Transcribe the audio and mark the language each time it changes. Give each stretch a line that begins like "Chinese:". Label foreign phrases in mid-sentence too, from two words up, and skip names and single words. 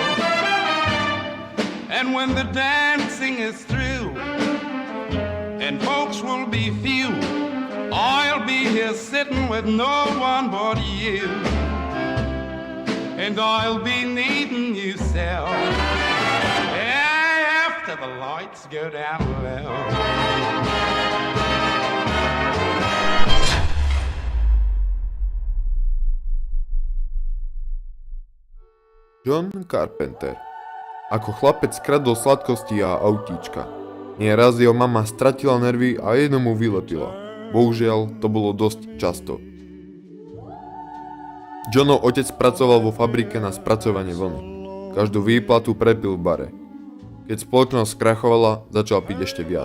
English: And when the dancing is through and folks will be few, I'll be here sitting with no one but you, and I'll be needing you so after the lights go down low. John Carpenter.
Slovak: Ako chlapec kradol sladkosti a autíčka. Nieraz jeho mama stratila nervy a jedno mu vylepila. Bohužiaľ, to bolo dosť často. Johnov otec pracoval vo fabrike na spracovanie vlny. Každú výplatu prepil v bare. Keď spoločnosť skrachovala, začal piť ešte viac.